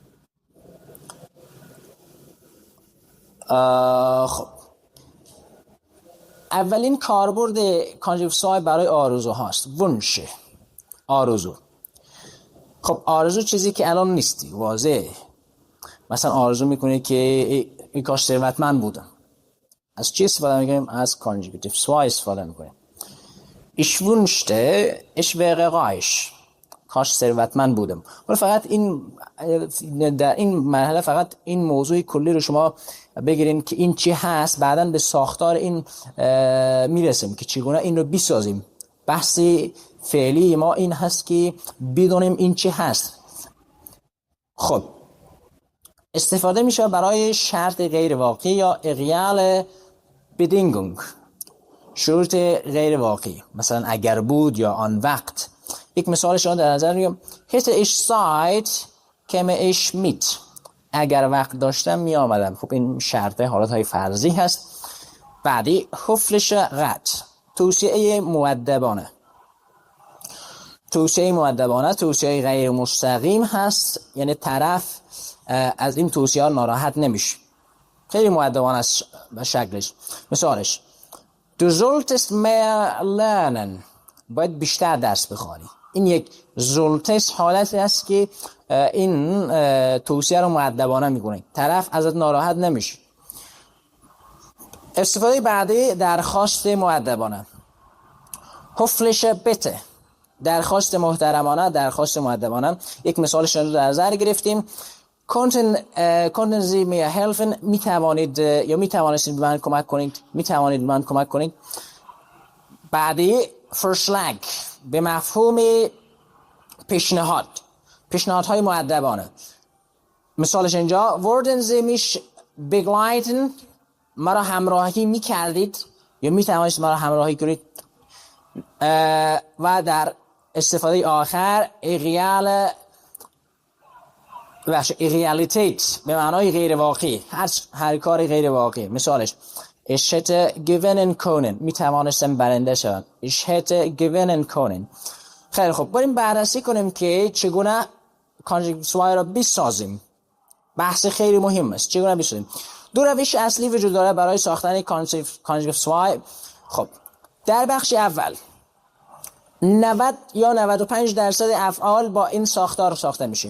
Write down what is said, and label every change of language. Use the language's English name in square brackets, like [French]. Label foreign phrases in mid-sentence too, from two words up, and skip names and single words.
[Persian] خب اولین کاربرد [German] Konjunktiv zwei [Persian] برای آرزو هاست. ونشه، آرزو. خب آرزو چیزی که الان نیستی، واضحه. مثلا آرزو میکنه که ای کاش ثروتمند بودم. از چی استفاده میکنیم؟ از [German] Konjunktiv zwei [Persian] استفاده میکنیم. [German] Ich wünschte ich wäre reich. [Persian] کاش ثروتمند بودم. ولی فقط در این مرحله فقط این موضوع کلی رو شما بگیرین که این چی هست، بعداً به ساختار این میرسیم که چگونه این رو بسازیم. بحث فعلی ما این هست که بدونیم این چی هست. خب استفاده میشه برای شرط غیر واقعی یا [German] reale Bedingung، [Persian] شروط غیر واقعی، مثلا اگر بود یا آن وقت. یک مثالش رو در نظر میگم. [German] hätte ich Zeit käme ich mit. [Persian] اگر وقت داشتم می آمدم. خب این شرط حالتهای فرضی هست. بعدی [German] höfliche Rat، [Persian] توصیه مؤدبانه. توصیه غیر مستقیم هست، یعنی طرف از این توصیه ناراحت نمیشه. خیلی مؤدبانه است شکلش. مثالش [German] Du solltest mehr lernen. [Persian] باید بیشتر درس بخوانی. این یک زولتس حالتی است که این توصیه رو مؤدبانه میکنه، طرف ازت ناراحت نمیشه. استفاده بعدی درخواست مؤدبانه. [German] höfliche Bitte، [Persian] درخواست محترمانه، درخواست مؤدبانه. یک مثالش رو در نظر گرفتیم. [German] konnten Sie mir helfen؟ [Persian] میتوانید یا میتوانستید به من کمک کنید، میتوانید به من کمک کنید. بعدی Vorschlag، به مفهوم پیشنهادهای مؤدبانه. [German] مثالش اینجا würden Sie mich begleiten؟ [Persian] مرا همراهی میکردید یا میتوانید مرا همراهی کنید. و در استفاده آخر Realität، به معنای غیر واقعی، هر کاری غیر واقعی. [German] مثالش Ich hätte gewinnen können، [Persian] میتوانستم برنده شوم. Ich hätte gewinnen können. خیلی خوب، بریم بررسی کنیم که چگونه [German] Konjunktiv zwei [Persian] را بسازیم. بحث خیلی مهم است. چگونه بسازیم؟ دو روش اصلی وجود داره برای ساختن [German] Konjunktiv zwei. [Persian] خب در بخش اول 90 یا 95% افعال با این ساختار ساخته میشه.